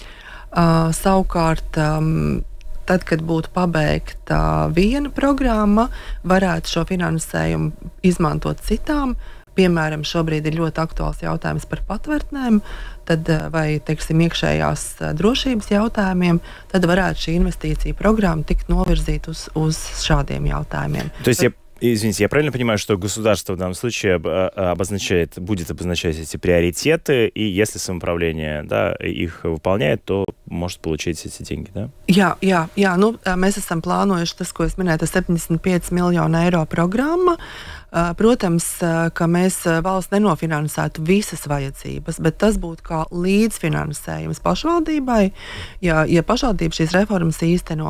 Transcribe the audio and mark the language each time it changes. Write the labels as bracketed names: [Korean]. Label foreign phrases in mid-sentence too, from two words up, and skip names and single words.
[Latvian] Savukārt, tad, kad būtu pabeigta viena programma, varētu šo finansējumu izmantot citām piemēram, šobrīd ir ļoti aktuāls jautājums par patvērtnēm, tad, vai, teiksim, iekšējās drošības jautājumiem, tad varētu šī investīcija programma tikt novirzīta uz šādiem jautājumiem. [Russian] Извините, я правильно понимаю, что государство в данном случае будет обозначать эти приоритеты, и если самоуправление, да, их выполняет, то может получить эти деньги, да? [Latvian] Jā, mēs esam plānojuši tas, ko es minēju, 75 miljonu eiro programma. Protams, ka mēs valsts nenofinansētu visas vajadzības, bet tas būtu kā līdzfinansējums pašvaldībai, ja pašvaldība šīs reformas īsteno.